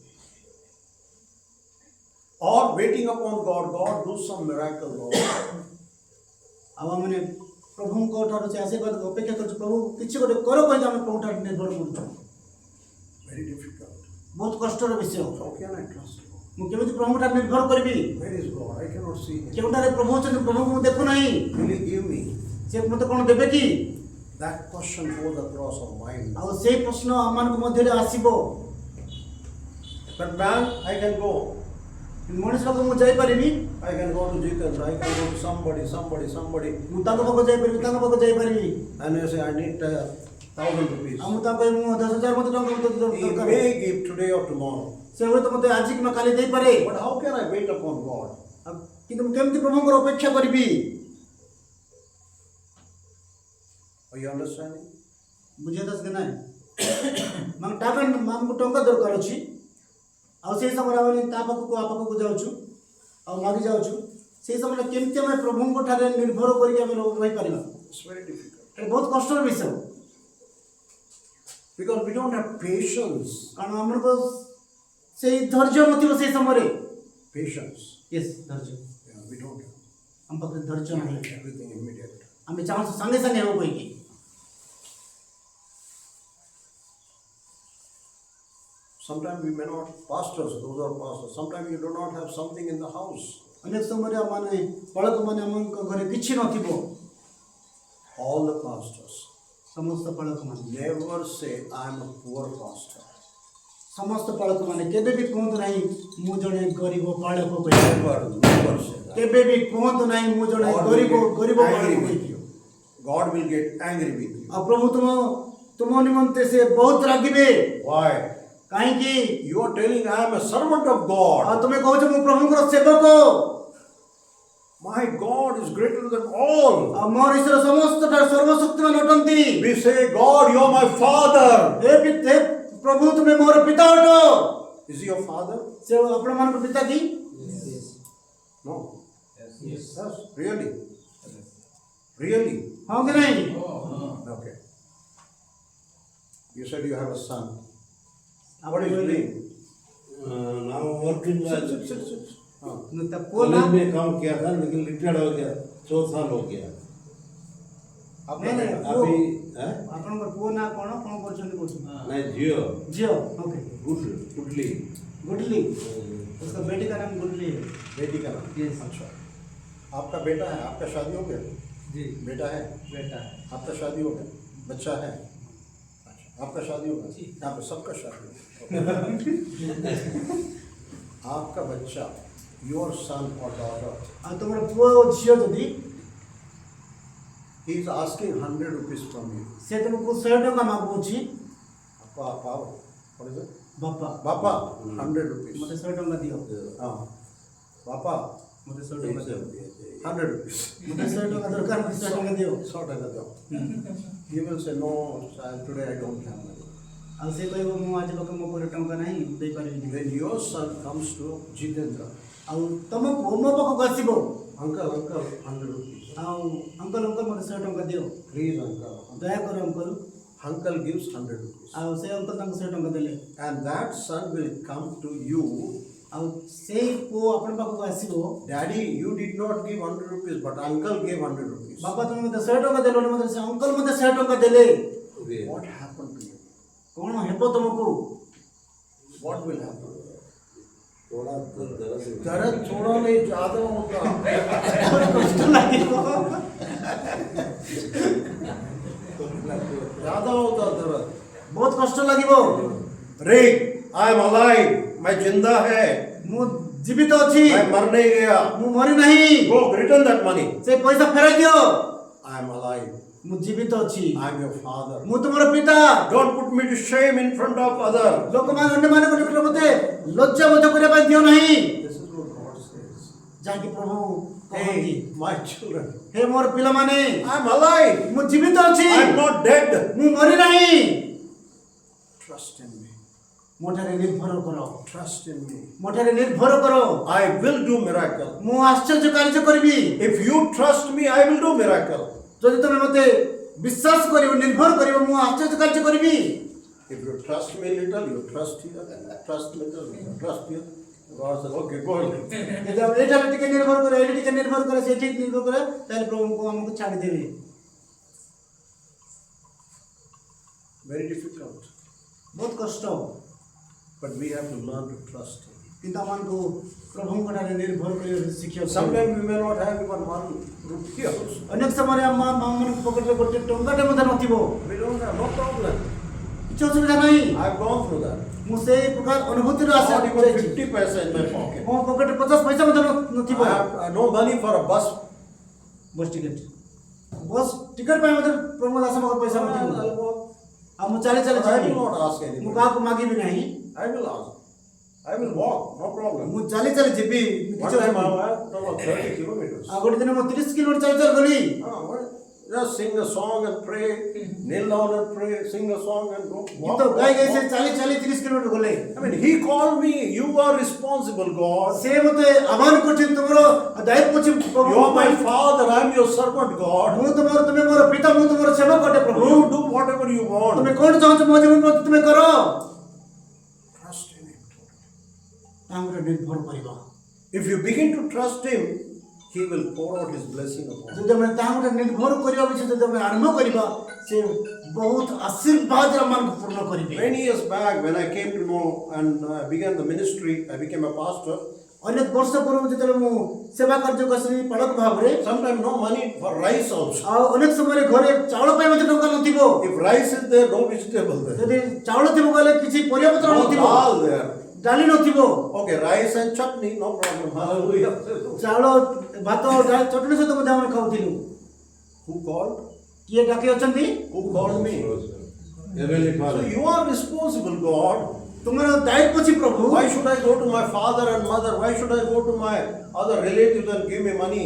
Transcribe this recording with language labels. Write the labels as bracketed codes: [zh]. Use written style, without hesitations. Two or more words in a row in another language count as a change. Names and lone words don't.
[en] Or waiting upon God, God do some miracle, Lord. [or] ଆଉ ଆମେ ପ୍ରଭୁଙ୍କ ଠାରୁ ସେ ଆଶୀର୍ବାଦ ଅପେକ୍ଷା କରୁଛୁ ପ୍ରଭୁ କିଛି ଗୋଟେ କର କହିକି ଆମେ ପ୍ରଭୁ ଠାରୁ ନିର୍ଭର କରୁଛୁ [en] Very difficult. [or] ବହୁତ କଷ୍ଟର ବିଷୟ [en] How can I trust God? [or] ମୁଁ କେମିତି ପ୍ରଭୁଙ୍କ ଠାରୁ ନିର୍ଭର କରିବି [en] Where is God? I cannot see Him. [or] କେଉଁଠାରେ ପ୍ରଭୁ ଅଛନ୍ତି ପ୍ରଭୁଙ୍କୁ ମୁଁ ଦେଖୁନାହିଁ [en] Will He give me? [or] ସେ ମୋତେ କ'ଣ ଦେବେ କି [en] That question goes across our mind. [or] ଆଉ ସେଇ ପ୍ରଶ୍ନ ଆମମାନଙ୍କ ମଧ୍ୟରେ ଆସିବ। [en] But man, I can go. [or] ମଣିଷ ଲୋକ ମୁଁ ଯାଇପାରିବି, [en] I can go to Jitendra. I can go to somebody. [or] ମୁଁ ତାଙ୍କ ପାଖକୁ ଯାଇପାରିବି, [en] And you say, I need 1,000 rupees. [or] ଆଉ ମୁଁ ତାଙ୍କୁ କହିବି ମୁଁ 10,000 ମତେ ଟଙ୍କା ମତେ [en] He [or] ଦରକାର। [en] may give today or tomorrow. [or] ସେ ହୁଏତ ମତେ ଆଜି କିମ୍ବା କାଲି ଦେଇପାରେ। [en] But how can I wait upon God? [or] ଆଉ କିନ୍ତୁ ମୁଁ କେମିତି ପ୍ରଭୁଙ୍କର ଅପେକ୍ଷା କରିବି? [en] Are you understanding? [or] ବୁଝିବା କି ନାହିଁ? ମାନେ ଆମକୁ ଟଙ୍କା ଦରକାର ଅଛି, ଆଉ ସେଇ ସମୟରେ ଆମେ ତା ପାଖକୁ ଆ ପାଖକୁ ଯାଉଛୁ ଆଉ ମାଗି ଯାଉଛୁ। ସେଇ ସମୟରେ କେମିତି ଆମେ ପ୍ରଭୁଙ୍କ ଠାରେ ନିର୍ଭର କରିକି ଆମେ ରହିପାରିବା? [en] It's very difficult. [or] ଏଇଟା ବହୁତ କଷ୍ଟର ବିଷୟ, [en] Because we don't have patience. [or] କାରଣ ଆମର ସେଇ ଧୈର୍ଯ୍ୟ ନଥିବ ସେଇ ସମୟରେ। [en] Patience. [or] ଧୈର୍ଯ୍ୟ [en] Yeah, we don't have. [or] ଆମ ପାଖରେ ଧୈର୍ଯ୍ୟ ନାହିଁ। [en] Everything immediate. [or] ଆମେ ଚାହୁଁଛୁ ସାଙ୍ଗେ ସାଙ୍ଗେ ହେବ କହିକି। [en] Sometimes we may not, pastors, those are pastors, sometimes you do not have something in the house. [or] ଅନେକ ସମୟରେ ମାନେ ପାଳକମାନେ ଆମଙ୍କ ଘରେ କିଛି ନଥିବ। [en] All the pastors [or] ସମସ୍ତ ପାଳକମାନେ [en] never say, I am a poor pastor. [or] ସମସ୍ତ ପାଳକମାନେ କେବେ ବି କୁହନ୍ତୁ ନାହିଁ ମୁଁ ଜଣେ ଗରିବ ପାଳକ କହିକି। [en] Never say that. [or] କେବେ ବି କୁହନ୍ତୁ ନାହିଁ ମୁଁ ଜଣେ [en] God [or] ଗରିବ [en] will [or] ଗରିବ [en] get [or] ପାଳକ [en] angry with [or] କହିକି। [en] you. God will get angry with you. [or] ଆଉ ପ୍ରଭୁ ତୁମ ନିମନ୍ତେ ସେ ବହୁତ ରାଗିବେ। [en] Why? [or] କାହିଁକି? [en] You are telling, I am a servant of God. [or] ଆଉ ତୁମେ କହୁଛ ମୁଁ ପ୍ରଭୁଙ୍କର ସେବକ। [en] My God is greater than all. [or] ଆଉ ମୋର ଈଶ୍ୱର ସମସ୍ତ ଠାରୁ ସର୍ବଶକ୍ତିମାନ ଅଟନ୍ତି। [en] We say, God, you are my father. [or] ହେ ପ୍ରଭୁ ତୁମେ ମୋର ପିତା ଅଟ। [en] Is he your father? [or] ସେ ଆପଣମାନଙ୍କ ପିତା କି? [en] No. Yes. Really? Really? [or] ହଁ କି ନାହିଁ? [en] Okay. You said you have a son. What is his name? now working as [or] ତା ପୁଅ ନା? [hi] कॉलेज में काम किया था लेकिन रिटायर्ड हो गया, 4 साल हो गया। नहीं, नहीं, अभी हैं? [or] ଆପଣଙ୍କର ପୁଅ ନା କଣ କରୁଛନ୍ତି କହୁଛନ୍ତି? [hi] नहीं जियो [or] ଝିଅ। ओके। [hi] गुडली गुडली। उसका बेटी का नाम गुडली है। बेटी का नाम? [en] Yes. [hi] अच्छा। आपका बेटा है? आपका शादी हो गया? जी बेटा है? बेटा है। आपका शादी हो गया? बच्चा है? अच्छा। आपका शादी हो गया? यहाँ पे सबका शादी हो गया। आपका बच्चा, [en] your son or daughter, [or] ଆଉ ତୁମର ପୁଅ ଓ ଝିଅ ଯଦି [en] he is asking 100 rupees from you. [or] ସେ ତୁମକୁ 100 ଟଙ୍କା ମାଗୁଛି। [en] Papa, what is it? [or] ବାପା [en] Papa, 100 rupees. [or] ମୋତେ 100 ଟଙ୍କା ଦିଅ। [en] Papa, [or] ମୋତେ 100 ଟଙ୍କା ଦିଅ। [en] 100 rupees. [or] ମୋତେ 100 ଟଙ୍କା ଦରକାର, ମୋତେ 100 ଟଙ୍କା ଦିଅ। [bn] 100 টাকা দাও. [en] He will say, no, today I don't have money. [or] ଆଉ ସେ କହିବ ମୁଁ ଆଜି ପାଖେ ମୋ ପାଖରେ ଟଙ୍କା ନାହିଁ, ଦେଇପାରିବି ନାହିଁ। [en] When your son comes to Jitendra, [or] ଆଉ ତମ ପୁଅ ମୋ ପାଖକୁ ଆସିବ, [en] uncle, 100 rupees. [or] ଆଉ ଅଙ୍କଲ ମୋତେ 100 ଟଙ୍କା ଦିଅ, [en] Please, uncle. [or] ଦୟାକର ଅଙ୍କଲ। [en] Uncle gives 100 rupees. [or] ଆଉ ସେ ଅଙ୍କଲ ତାଙ୍କୁ 100 ଟଙ୍କା ଦେଲେ। [en] And that son will come to you. [or] ଆଉ ସେଇ ପୁଅ ଆପଣ ପାଖକୁ ଆସିବ, [en] Daddy, you did not give 100 rupees, but uncle gave 100 rupees. [or] ବାପା ତୁମେ ମୋତେ 100 ଟଙ୍କା ଦେଲନି, ମୋତେ ସେ ଅଙ୍କଲ ମୋତେ 100 ଟଙ୍କା ଦେଲେ। [en] What happened to you? [or] କ'ଣ ହେବ ତୁମକୁ? [en] What will happen? [hi] थोड़ा तो दर्द दर्द थोड़ा नहीं, ज्यादा होगा. [or] କଷ୍ଟ ଲାଗିବ। [hi] ज्यादा होता दर्द. [or] ବହୁତ କଷ୍ଟ ଲାଗିବ। [en] Rick, I am alive. [hi] मैं जिंदा है. [or] ମୁଁ ଜୀବିତ ଅଛି, [hi] मैं मर नहीं गया. [or] ମୁଁ ମରି ନାହିଁ। [en] Go return that money. [or] ସେ ପଇସା ଫେରାଇ ଦିଅ। [en] I am alive. [or] ମୁଁ ଜୀବିତ ଅଛି, [en] I am your father. [or] ମୁଁ ତୁମର ପିତା। [en] Don't put me to shame in front of others. [or] ଲୋକମାନେ ଅନ୍ୟମାନଙ୍କ ନିକଟରେ ମୋତେ ଲଜ୍ଜା ମଧ୍ୟ କରିବା ପାଇଁ ଦିଅ ନାହିଁ। [en] This is what God says. [or] ଯାହାକି ପ୍ରଭୁ କହନ୍ତି, [en] Hey, my children, [or] ହେ ମୋର ପିଲାମାନେ, [en] I am alive. [or] ମୁଁ ଜୀବିତ ଅଛି, [en] I am not dead. [or] ମୁଁ ମରି ନାହିଁ। [en] Trust in me. [or] ମୋ ଠାରେ ନିର୍ଭର କର, [en] Trust in me. [or] ମୋ ଠାରେ ନିର୍ଭର କର। [en] I will do miracle. [or] ମୁଁ ଆଶ୍ଚର୍ଯ୍ୟ କାର୍ଯ୍ୟ କରିବି। [en] If you trust me, I will do miracle. [or] ଯଦି ତମେ ମୋତେ ବିଶ୍ୱାସ କରିବ, ନିର୍ଭର କରିବ, ମୁଁ ଆଶ୍ଚର୍ଯ୍ୟ କାର୍ଯ୍ୟ କରିବି। [en] If you trust me little, you trust here. Trust little, you trust here. God says, okay, go ahead. [or] ଯଦି ଆମେ ଏଇଠାରେ ଟିକେ ନିର୍ଭର କରେ, ଏଇଠି ଟିକେ ନିର୍ଭର କରେ, ସେଠି ନିର୍ଭର କରେ, ତାହେଲେ ପ୍ରଭୁଙ୍କୁ ଆମକୁ ଛାଡ଼ିଦେବେ। [en] Very difficult. [or] ବହୁତ କଷ୍ଟ, [en] But we have to learn to trust Him. [or] କିନ୍ତୁ ଆମମାନଙ୍କୁ ପ୍ରଭୁଙ୍କ ଠାରେ ନିର୍ଭର କରିବା ଶିକ୍ଷା [en] Sometimes we may not have even 1 rupee also. [or] ଅନେକ ସମୟରେ ଆମମାନଙ୍କ ପକେଟରେ ଗୋଟେ ଟଙ୍କାଟେ ମଧ୍ୟ ନଥିବ [en] We don't have no problem. [or] କିଛି ଅସୁବିଧା ନାହିଁ [en] I've gone through that. [or] ମୁଁ ସେଇ ପ୍ରକାର ଅନୁଭୂତିର ଆଶା [en] Not even [or] ଯାଇଛି [en] 50 paisa in my pocket. [or] ମୋ ପକେଟରେ 50 ପଇସା ମଧ୍ୟ ନଥିବ [en] I have no money for a bus. [or] ବସ୍ ଟିକେଟ ପାଇଁ ମଧ୍ୟ ପ୍ରମୋଦ ଦାସ ମୋ ପଇସା ନଥିବ [en] I'll walk. [or] ଆଉ ମୁଁ ଚାଲି ଚାଲି [en] I [or] ଯିବି [en] will not ask [or] ମୁଁ [en] anybody. [or] କାହାକୁ ମାଗିବି ନାହିଁ [en] I will ask. I will walk, no problem. [or] ମୁଁ ଚାଲି ଚାଲି ଯିବି [en] One [or] କିଛି [en] time I [or] ଅସୁବିଧା [en] went about 30 kilometers. [or] ଆଉ ଗୋଟେ ଦିନ ମୁଁ 30 କିଲୋମିଟର ଚାଲି ଚାଲି ଗଲି [en] Just sing a song and pray, kneel down and pray, sing a song and go. [or] ଗୀତ ଗାଇ ଗାଇ ସେ ଚାଲି ଚାଲି 30 କିଲୋମିଟର ଗଲେ [en] I mean, he called me, you are responsible, God. [or] ସେ ମୋତେ ଆହ୍ୱାନ କରୁଛନ୍ତି ତୁମର ଦାୟିତ୍ୱ ଅଛି ପ୍ରଭୁ [en] You are my father, I am your servant, God. [or] ତୁମେ ମୋର ପିତା ମୁଁ ତୁମର ସେବକ ଅଟେ ପ୍ରଭୁ [en] You do whatever you want. [or] ତୁମେ କଣ ଚାହୁଁଛ ମୋ ଜୀବନ ପ୍ରତି ତୁମେ କର [en] Trust in him. [or] ତାଙ୍କର ନିର୍ଭର କରିବା [en] If you begin to trust him, he will pour out his blessing upon you. [or] ଯଦି ଆମେ ତାଙ୍କର ନିର୍ଭର କରିବା ବିଷୟ ଯଦି ଆମେ ଆରମ୍ଭ କରିବା ସେ ବହୁତ ଆଶୀର୍ବାଦ ଆମମାନଙ୍କୁ ପୂର୍ଣ୍ଣ କରିବେ [en] Many years back, when I came to know and began the ministry, I became a pastor. [or] ଅନେକ ବର୍ଷ ପୂର୍ବରୁ ଯେତେବେଳେ ମୁଁ ସେବା କାର୍ଯ୍ୟ କରିଥିଲି ପାଳକ ଭାବରେ [en] Sometimes no money for rice also. [or] ଆଉ ଅନେକ ସମୟରେ ଘରେ ଚାଉଳ ପାଇଁ ମଧ୍ୟ ଟଙ୍କା ନଥିବ [en] If rice is there, no vegetable there. [or] ଯଦି ଚାଉଳ ଥିବ କହିଲେ କିଛି ପରିବା ପତ୍ର [en] No [or] ନଥିବ [en] dal there. [or] ଡାଲି ନଥିବ [en] Okay, rice and chutney, no problem. Hallelujah. [or] ଚାଉଳ ଭାତ ଡାଲି ଚଟଣି ସହିତ ମଧ୍ୟ ଆମେ ଖାଉଥିଲୁ [en] Who called? [or] କିଏ ଡାକି ଅଛନ୍ତି [en] Who called me? Heavenly So Father. you are responsible, God. [or] ତୁମର ଦାୟିତ୍ୱ ଅଛି ପ୍ରଭୁ [en] Why should I go to my father and mother? Why should I go to my other relatives and give me money?